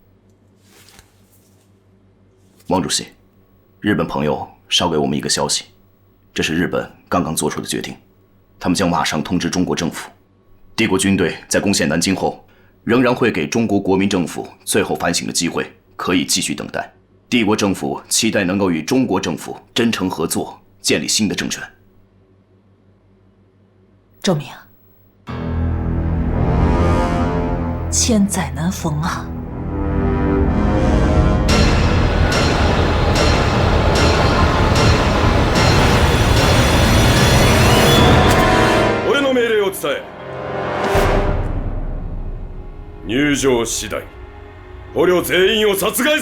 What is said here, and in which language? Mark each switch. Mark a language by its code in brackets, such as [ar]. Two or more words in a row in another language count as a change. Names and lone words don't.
[zh] 王主席，日本朋友捎给我们一个消息，这是日本刚刚做出的决定，他们将马上通知中国政府，帝国军队在攻陷南京后，仍然会给中国国民政府最后反省的机会，可以继续等待。帝国政府期待能够与中国政府真诚合作，建立新的政权。周明，千载难逢啊！ [ja] 俺の命令を伝え。入場次第捕虜全員を殺害せ。